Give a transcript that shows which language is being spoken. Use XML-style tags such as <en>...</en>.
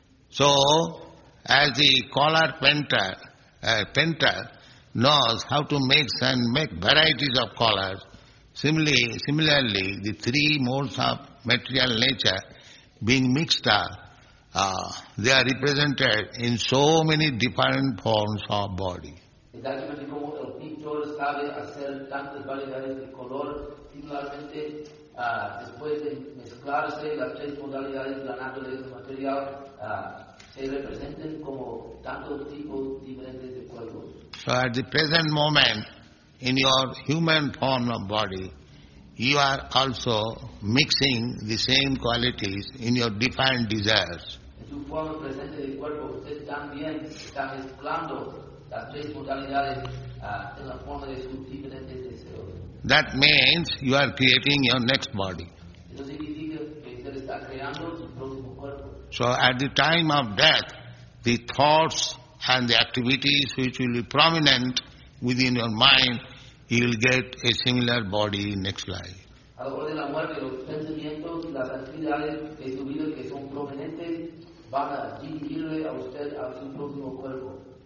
<en>So, as the collar painter knows how to make varieties of collars, similarly, the three modes of material nature being mixed up, they are represented in so many different forms of body.</en> <es>Exactamente como el pintor sabe hacer tantas variedades de color, similarmente después de mezclarse las tres modalidades de la naturaleza material, se representan como tantos tipos diferentes de cuerpos.</es> <en>So at the present moment, in your human form of body, you are also mixing the same qualities in your different desires.</en> <es>En su forma presente del cuerpo, usted también está mezclando las tres modalidades en la forma de sus diferentes deseos.</es> <en>That means you are creating your next body.</en> <es>Eso significa que usted está creando su próximo cuerpo.</es> <en>So at the time of death, the thoughts and the activities which will be prominent within your mind, you will get a similar body next life.</en> <es>A la hora de la muerte, los pensamientos y las actividades de su vida que son prominentes van a dirigirle a usted a su próximo cuerpo.</es>